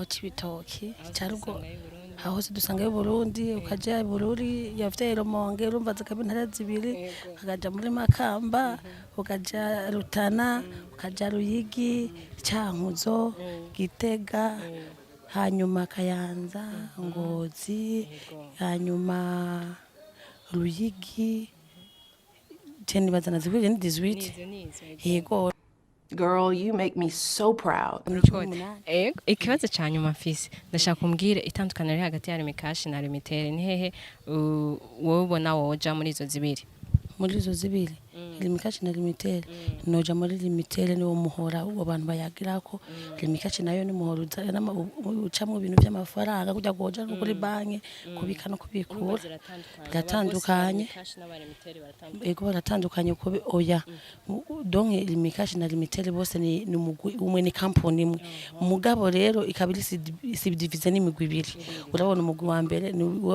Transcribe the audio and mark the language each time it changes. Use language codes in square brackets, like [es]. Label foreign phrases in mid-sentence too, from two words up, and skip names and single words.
[rn] Cibitoki Carugo aho hose dusanga y'u Burundi ukaja Bururi yavye Rumonge urumva zikaba intara zibiri ukaja muri Makamba ukaja Rutana ukaja Ruyigi Cankuzo Gitega hanyuma Kayanza Ngozi hanyuma Ruyigi Teni bazana zibiri ni 18 yego. [en] Girl, you make me so proud. [rn] Ikibazo cya nyuma mfise ndashaka kumbwire itandukaniro riri hagati ya Rimikashi na Limitere ni hehe wowe ubona woja muri izo zibiri Rimikashi na Limitere noja muri Limitere ni wo muhora abantu bayagirako Rimikashi nayo ni muhora ucamwe ibintu by'amafaranga kujya goja no kuri banki kubika no kubikura gatandukanye ego baratandukanye ko oya donc Rimikashi na Limitere bose ni umwe ni company imwe mugabo rero ikabiri subdivision n'imigwi ibiri urabona umugwi wa mbere ni